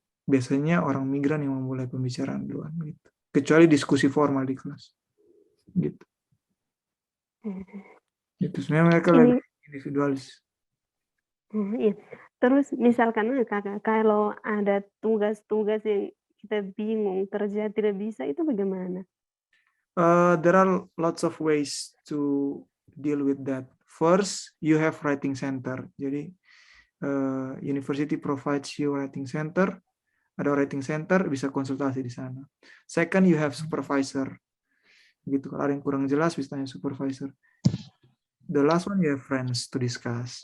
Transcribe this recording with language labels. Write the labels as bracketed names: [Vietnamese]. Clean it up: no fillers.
[Indonesian] Biasanya orang migran yang memulai pembicaraan duluan gitu. Kecuali diskusi formal di kelas. Gitu. Itu sebenarnya mereka lebih individualis. Iya. Terus misalkan Kakak, kalau ada tugas-tugas yang kita bingung kerja tidak bisa itu bagaimana? [English] There are lots of ways to deal with that. First, you have writing center. [Indonesian] Jadi [English] university provides you writing center. Ada writing center, [Indonesian] bisa konsultasi di sana. [English] Second, you have supervisor. [Indonesian] Gitu. Kalau ada yang kurang jelas, bisa tanya supervisor. [English] The last one, you have friends to discuss.